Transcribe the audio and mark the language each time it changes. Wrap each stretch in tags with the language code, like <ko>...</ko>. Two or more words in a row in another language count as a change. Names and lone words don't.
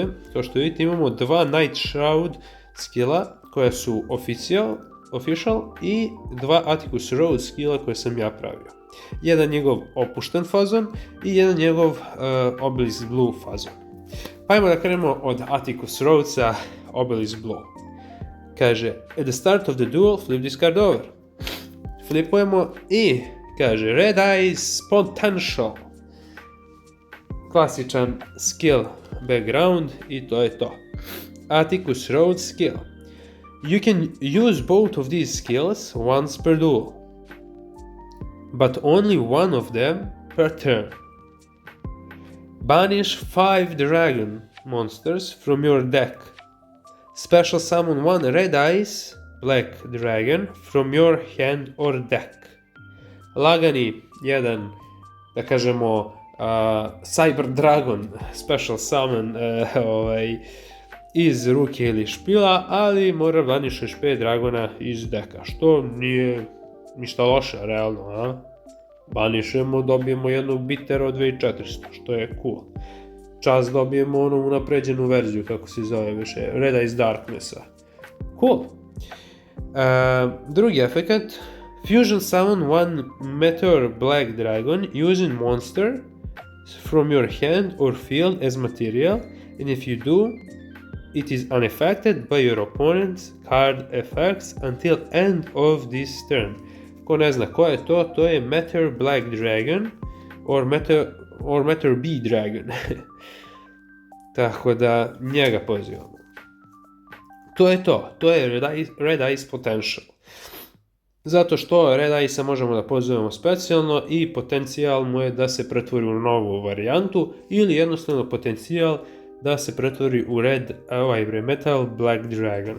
<sr>Kao što vidite imamo 2 Night Shroud skilla koja su official i 2 Atticus Rhodes skilla koje sam ja pravio. Jedan njegov opušten fazon i jedan njegov Obelisk Blue fazon. Pa ajmo da krenemo od Atticus Rhodesa, Obelisk Blue. Kaže,</sr> <en>at the start of the duel, flip this card over.</en> <sr>Flipujemo i kaže, Red Eyes Potential. Klasičan skill background i to je to. Atticus Rhodes skill.</sr> <en>You can use both of these skills once per duel, but only one of them per turn. Banish 5 dragon monsters from your deck. Special summon 1 Red Eyes Black Dragon from your hand or deck.</en> <sr>Lagani jedan, da kažemo, Cyber Dragon</sr> <en>Special Summon</en> <sr>iz ruke ili špila, ali mora banišeš 5 dragona iz deka, što nije ništa loše, realno, a? Banišemo, dobijemo jednog bitera od 2400, što je cool. Čas dobijemo onu unapređenu verziju, kako se zove više, Red Eyes Darknessa. Cool. Drugi efekt,</sr> <en>Fusion Summon 1 Meteor Black Dragon using monster from your hand or field as material, and if you do, it is unaffected by your opponent's card effects until end of this turn.</en> <sr>Ko ne zna ko je to je Meteor Black Dragon</sr> <en>or or matter be dragon.</en> <sr>Tako da njega pozivamo. To je to. To je Red Ice Potential. Zato što Red Ice možemo da pozovemo specijalno i potencijal mu je da se pretvori u novu varijantu ili jednostavno potencijal da se pretvori u Metal Black Dragona.</sr>